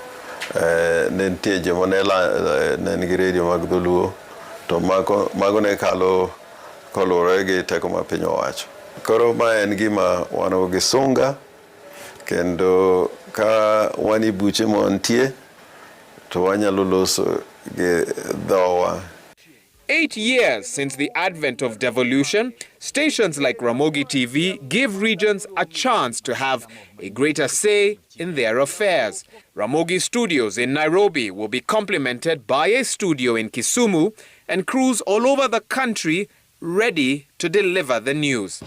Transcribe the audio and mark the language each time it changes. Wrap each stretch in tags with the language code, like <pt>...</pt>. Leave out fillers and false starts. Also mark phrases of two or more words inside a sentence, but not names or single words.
<luo>Ne nitie joma ne nigi redio mag dholuo, to mago ne kalo koluwore gi teko ma piny owacho. Koro ma en gima wan gi sunga, kendo ka wan i buche montie to wanyalo loso gi dhowa.</luo> <en>8 years since the advent of devolution, stations like Ramogi TV give regions a chance to have a greater say in their affairs. Ramogi Studios in Nairobi will be complemented by a studio in Kisumu and crews all over the country ready to deliver the news.</en>